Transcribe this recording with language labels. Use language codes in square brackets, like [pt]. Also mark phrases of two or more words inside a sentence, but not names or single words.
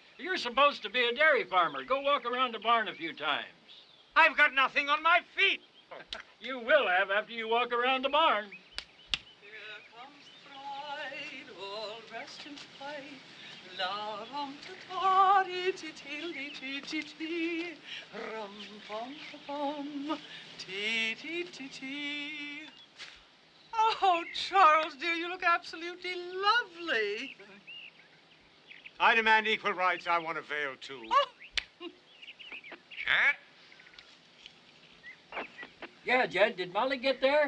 [en] You're supposed to be a dairy farmer. Go walk around the barn a few times. I've got nothing on my feet. You will have after you walk around the barn. Here comes the bride, all dressed in white. La rum ta ta dee ti ti ti ti ti rum pum pum ti ti ti ti. Oh, Charles, dear, you look absolutely lovely. I demand equal rights. I want a veil, too. Chat? Yeah, Jed, did Molly get there?